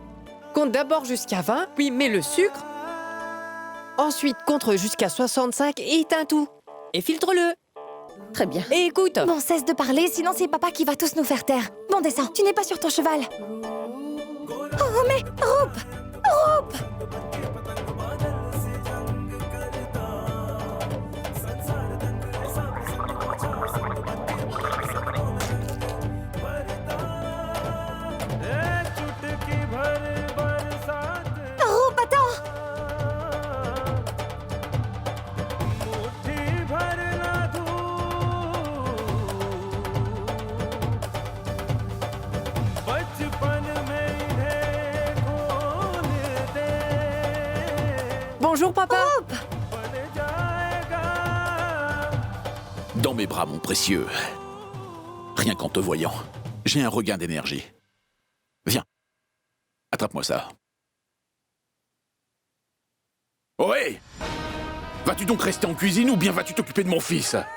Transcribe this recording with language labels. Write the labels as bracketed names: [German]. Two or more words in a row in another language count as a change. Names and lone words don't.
[French] Compte d'abord jusqu'à 20, puis mets le sucre. Ensuite, compte jusqu'à 65 et éteins tout. Et filtre-le. Très bien. Et écoute. Bon, cesse de parler, sinon c'est papa qui va tous nous faire taire. Bon, descends, tu n'es pas sur ton cheval. Oh, mais Roup! Roup! [Hindi] चुटकी भर बरसात [French] Roup, attends! [Hindi] मुट्ठी भर ना धूप बचपन में इन्हें खोल दे [French] Bonjour, papa. [Hindi] बन जाएगा [French] Dans mes bras, mon précieux. Rien qu'en te voyant, j'ai un regain d'énergie. Viens, attrape-moi ça. Ohé! Vas-tu donc rester en cuisine ou bien vas-tu t'occuper de mon fils?